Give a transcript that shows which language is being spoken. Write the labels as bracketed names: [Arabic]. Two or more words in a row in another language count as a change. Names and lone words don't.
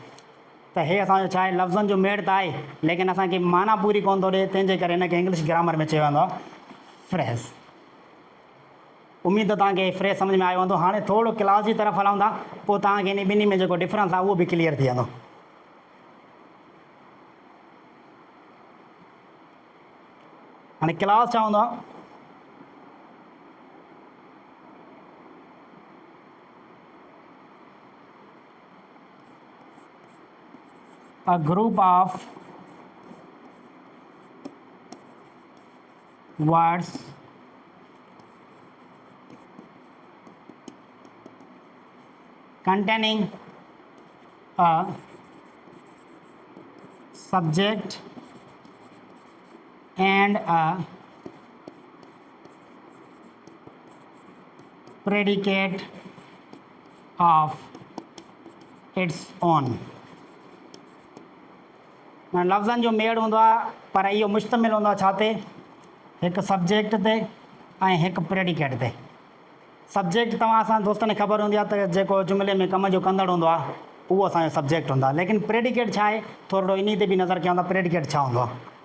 [Sindhi] त हे असांजो छा आहे, लफ़्ज़नि जो मेड़ त आहे, लेकिन असांखे माना पूरी कोन थो ॾिए, तंहिंजे करे हिनखे [English] English grammar [Sindhi] में चयो वेंदो आहे फ्रेज़। उमेदु तव्हांखे फ्रेज़ सम्झ में आयो हूंदो। हाणे थोरो क्लास जी तरफ़ हलूं था, पोइ तव्हांखे इन ॿिन्ही में जेको डिफरेंस आहे उहो बि क्लियर थी वेंदो। हाणे क्लास छा हूंदो आहे, [English] a group of words containing a subject and a predicate of its own। [Sindhi] लफ़्ज़नि जो मेड़ हूंदो आहे, पर इहो मुश्तमिल हूंदो आहे छा ते, हिकु सब्जेक्ट ते ऐं हिकु प्रेडिकेट ते। सब्जेक्ट तव्हां असां दोस्तनि खे ख़बर हूंदी आहे त जेको जुमिले में कम जो कंदड़ हूंदो आहे उहो असांजो सब्जेक्ट हूंदो आहे, लेकिन प्रेडिकेट छा आहे, थोरो इन ते बि नज़र कयूं था प्रेडिकेट छा हूंदो आहे।